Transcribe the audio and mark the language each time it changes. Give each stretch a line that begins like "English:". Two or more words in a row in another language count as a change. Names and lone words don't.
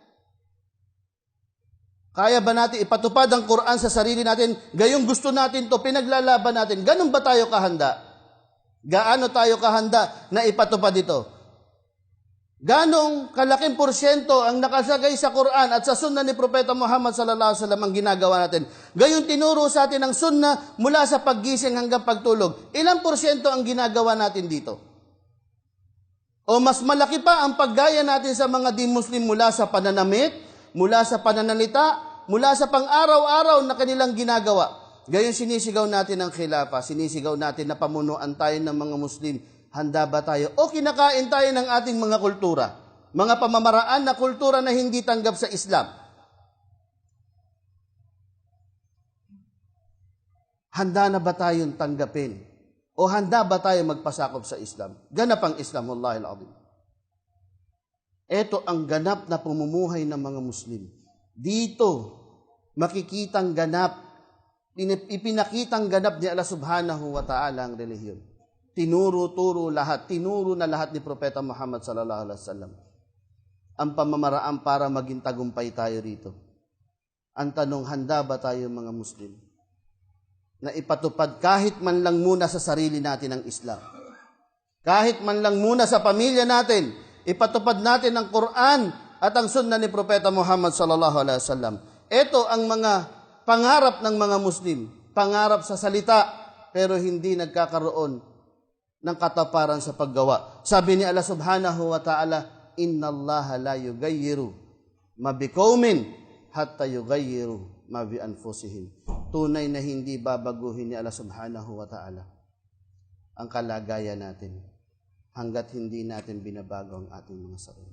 Filipino: Kaya ba natin ipatupad ang Quran sa sarili natin? Gayong gusto natin to, pinaglalaban natin. Ganun ba tayo kahanda? Gaano tayo kahanda na ipatupad ito? Ganong kalaking porsyento ang nakasagay sa Quran at sa sunna ni Propeta Muhammad
Arabic: صلى الله عليه وسلم
Filipino: ang ginagawa natin. Gayon tinuro sa atin ang sunna mula sa paggising hanggang pagtulog. Ilang porsyento ang ginagawa natin dito? O mas malaki pa ang paggaya natin sa mga di-Muslim mula sa pananamit, mula sa pananalita, mula sa pang-araw-araw na kanilang ginagawa. Gayon sinisigaw natin ang khilafa, sinisigaw natin na pamunuan tayo ng mga Muslim. Handa ba tayo? O kinakain tayo ng ating mga kultura? Mga pamamaraan na kultura na hindi tanggap sa Islam. Handa na ba tayong tanggapin? O handa ba tayo magpasakop sa Islam? Ganap ang Islam,
Arabic: والله العظيم.
Filipino: Ito ang ganap na pamumuhay ng mga Muslim. Dito, makikitang ganap, ipinakitang ganap ni Allah
Arabic: سبحانه وتعالى
Filipino: ang relihiyon. Tinuro na lahat ni Propeta Muhammad
Arabic: صلى الله عليه وسلم
Filipino: ang pamamaraan para maging tagumpay tayo rito. Ang tanong, handa ba tayo mga Muslim na ipatupad kahit man lang muna sa sarili natin ang Islam? Kahit man lang muna sa pamilya natin, ipatupad natin ang Quran at ang sunna ni Propeta Muhammad
Arabic: صلى الله عليه وسلم.
Filipino: Ito ang mga pangarap ng mga Muslim, pangarap sa salita pero hindi nagkakaroon ng kataparan sa paggawa. Sabi ni Allah
Arabic: سبحانه وتعالى إن الله لا يغير ما بقوم حتى يغيروا ما بأنفسهم.
Filipino: Tunay na hindi babaguhin ni Allah
Arabic: سبحانه وتعالى
Filipino: ang kalagayan natin hanggat hindi natin binabago ang ating mga sarili.